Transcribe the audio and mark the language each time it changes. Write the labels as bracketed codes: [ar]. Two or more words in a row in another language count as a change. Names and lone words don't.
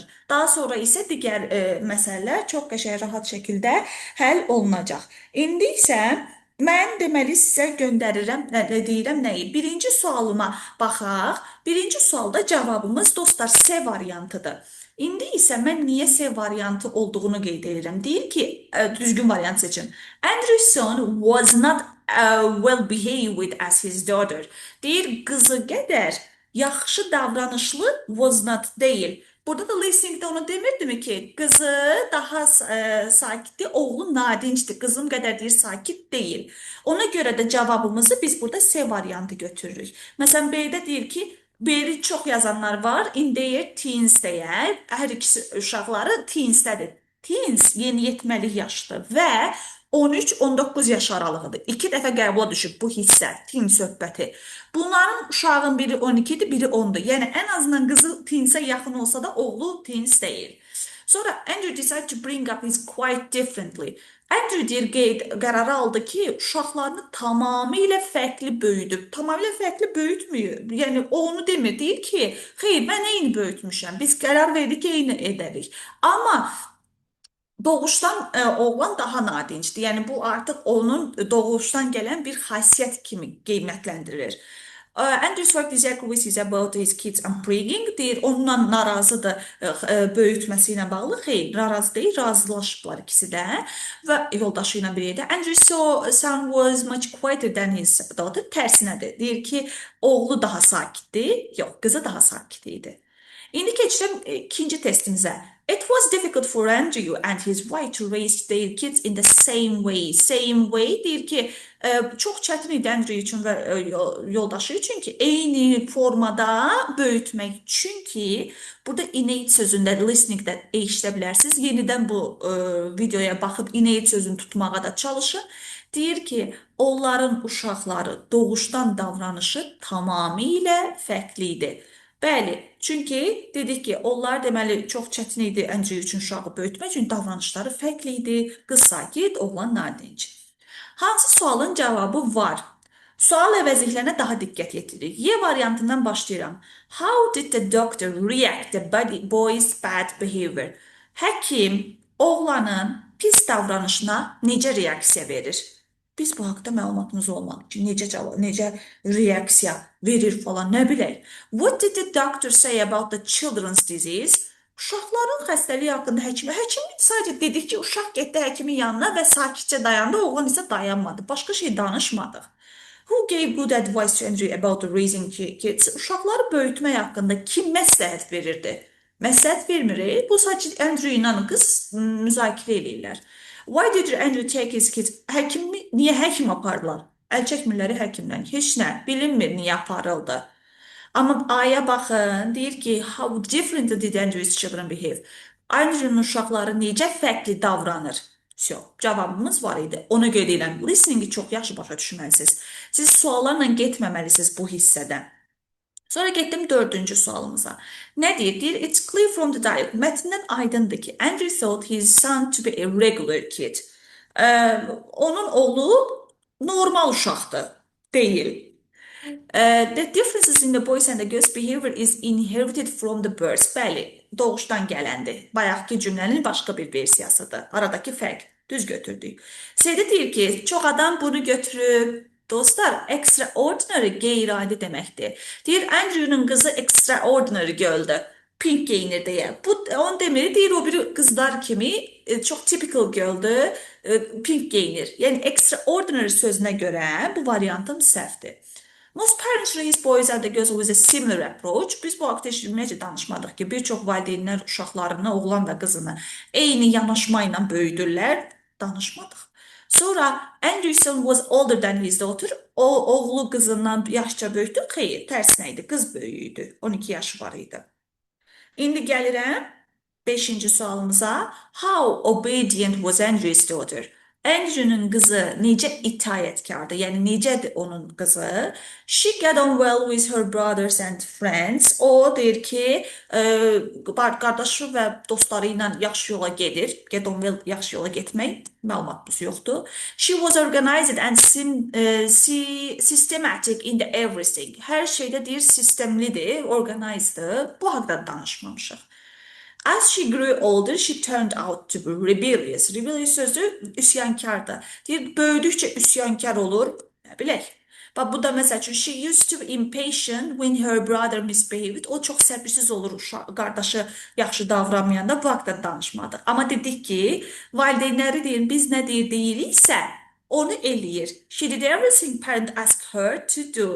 [az] Daha sonra isə digər məsələlər çox qəşəng, rahat şəkildə həll olunacaq. İndi isə mən deməli sizə göndərirəm, deyirəm nəyi? Birinci sualıma baxaq. Birinci sualda cavabımız dostlar C variantıdır. İndi isə mən niyə C variantı olduğunu qeyd edirəm. Deyir ki, düzgün variant seçin. [en] Andrew's son was not well behaved as his daughter. [az] Deyir, qızı qədər yaxşı davranışlı [en] was not [az] deyil. Burada da listeningdə onu demirdimi ki, qızı daha sakitdir, oğlu nadincdir, qızım qədər deyir sakit deyil. Ona görə də cavabımızı biz burada C variantı götürürük. Məsələn, B-də deyir ki, B-də çox yazanlar var, [en] in their teens [az] deyər, hər ikisi uşaqları teensdədir. Teens yeniyetməlik yaşdır və 13-19 yaş aralığıdır. İki dəfə qəbula düşüb bu hissə, teen söhbəti. Bunların uşağın biri 12-dir, biri 10-dur. Yəni, ən azından qızı teensə yaxın olsa da oğlu teens deyil. [en] Sonra Andrew decided to bring up his quite differently. [az] Andrew deyir qərarı aldı ki, uşaqlarını tamamilə fərqli böyüdüb. Tamamilə fərqli böyütmüyor. Yəni onu demir. Deyir ki, xeyr, mən eyni böyütmüşəm. Biz qərar verdik ki, eyni edərik. Amma doğuşdan oğlan daha nadincdir. Yəni bu artıq onun doğuşdan gələn bir xasiyyət kimi qiymətləndirilir. [en] Andrew Swark disagree with his about his kids upbringing. [az] Deyir, onunla narazıdır böyütməsi ilə bağlı. Xeyr, narazı deyil, razılaşıblar ikisi də və yoldaşı ilə bir yerdə. [en] Andrew son was much quieter than his daughter. [az] Tərsinədir. Deyir ki, oğlu daha sakitdi. Yox, qızı daha sakit idi. İndi keçirəm ikinci testimizə. [en] It was difficult for Andrew and his wife to raise their kids in the same way. Same way [az] deyir ki, çox çətin idi Andrew üçün və yoldaşı üçün ki, eyni formada böyütmək. Çünki burada innate sözündə, listeningdə eşidə bilərsiniz. Yenidən bu videoya baxıb innate sözünü tutmağa da çalışın. Deyir ki, onların uşaqları doğuşdan davranışı tamamilə fərqli idi. Bəli, çünki dedik ki, onlar deməli çox çətin idi Andrew üçün uşağı böyütmək üçün davranışları fərqli idi. Qız sakit, oğlan nadinc. Hansı sualın cavabı var? Sual əvəzliklərinə daha diqqət yetiririk. Y variantından başlayıram. [en] How did the doctor react the boy's bad behavior? [az] Həkim oğlanın pis davranışına necə reaksiya verir? Biz bu haqda məlumatımız olmalı ki, necə reaksiya verir falan, nə bilək. [en] What did the doctor say about the children's disease? [az] Uşaqların xəstəliyi haqqında həkimə. Həkim sadəcə dedik ki, uşaq getdi həkimin yanına və sakitcə dayandı, oğlan isə dayanmadı. Başqa şey danışmadıq. [en] Who gave good advice to Andrew about raising kids? [az] Uşaqları böyütmək haqqında kim məsləhət verirdi? Məsləhət vermir. Bu sadəcə Andrew ilə qız müzakirə edirlər. [en] Why did Andrew take his kids? [az] Niyə həkim apardılar? Əl çəkmirləri həkimdən. Heç nə, bilinmir niyə aparıldı. Amma aya baxın, deyir ki, [en] how different did Andrew's children behave? [az] Andrew'un uşaqları necə fərqli davranır? Cavabımız var idi. Ona görə deyirəm, listeningi çox yaxşı başa düşməlisiniz. Siz suallarla getməməlisiniz bu hissədən. Sonra getdim dördüncü sualımıza. Nə deyir? Deyir, [en] it's clear from the dialogue. [az] Mətndən aydındır ki, [en] Andrew thought his son to be a regular kid. [az] Onun oğlu normal uşaqdır, deyil. [en] The differences in the boys and the girls' behavior is inherited from the birth. [az] Bəli, doğuşdan gələndir. Bayaqki cümlənin başqa bir versiyasıdır. Aradakı fərq. Düz götürdük. Seydə deyir ki, çox adam bunu götürüb. Dostlar, extraordinary qeyri-adi deməkdir. Deyir, Andrew'nun qızı [en] extraordinary girl'dır. [az] Pink geyinir deyə. Bu, onu demir, deyir, o biri qızlar kimi çox [en] typical girl'dır, [az] pink geyinir. Yəni, extraordinary sözünə görə bu variantım səhvdir. [en] Most parents raise boys and girls with a similar approach. [az] Biz bu haqda ümumiyyətlə danışmadıq ki, bir çox valideynlər uşaqlarını, oğlan və qızını eyni yanaşma ilə böyüdürlər. Danışmadıq. [en] Sonra Andrew was older than his daughter. [az] O oğlu qızından yaşca böyükdür. Xeyr, tərsinə idi. Qız böyüyüdü. 12 yaşı var idi. İndi gəlirəm 5-ci sualımıza. [en] How obedient was Andrew's daughter? [az] Andrew'nun qızı necə itayətkardır? Yəni necədir onun qızı? [en] She got on well with her brothers and friends. [az] O deyir ki, qardaşı və dostları ilə yaxşı yola gedir. [en] Get on well, [az] yaxşı yola getmək. Məlumatımız yoxdur. [en] She was organized and systematic in the everything. [az] Hər şeydə deyir sistemlidir, organizeddir. Bu haqda danışmamışıq. [en] As she grew older, she turned out to be rebellious. [az] Rebellious sözü üsyankardır. Deyir, böyüdükcə üsyankar olur. Nə bilək. Bax, bu da məsəl üçün, [en] she used to be impatient when her brother misbehaved. [az] O çox səbirsiz olur qardaşı yaxşı davranmayanda, bu haqda danışmadı. Amma dedik ki, valideynləri deyir, biz nə deyiriksə, onu eləyir. [en] She did everything parent asked her to do.